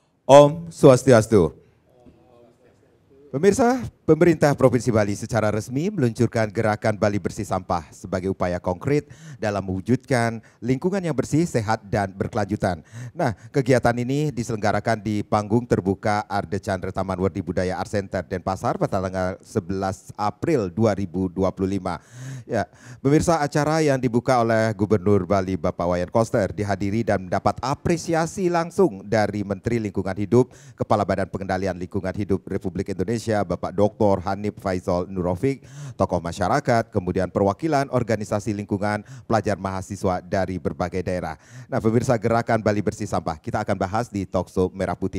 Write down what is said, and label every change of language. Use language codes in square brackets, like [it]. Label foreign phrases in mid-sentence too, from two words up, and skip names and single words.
[ban] Om Swastiastu. [id] Pemirsa, pemerintah Provinsi Bali secara resmi meluncurkan gerakan Bali Bersih Sampah sebagai upaya konkret dalam mewujudkan lingkungan yang bersih, sehat, dan berkelanjutan. Nah, kegiatan ini diselenggarakan di panggung terbuka Arde Chandra Taman Wardi Budaya Art Center Denpasar pada tanggal 11 April 2025. Ya, pemirsa, acara yang dibuka oleh Gubernur Bali Bapak Wayan Koster dihadiri dan mendapat apresiasi langsung dari Menteri Lingkungan Hidup, Kepala Badan Pengendalian Lingkungan Hidup Republik Indonesia Bapak Dr. Hanif Faisal Nurofik, tokoh masyarakat, kemudian perwakilan organisasi lingkungan, pelajar mahasiswa dari berbagai daerah. Nah, pemirsa, gerakan Bali Bersih Sampah kita akan bahas di Talkshow Merah Putih.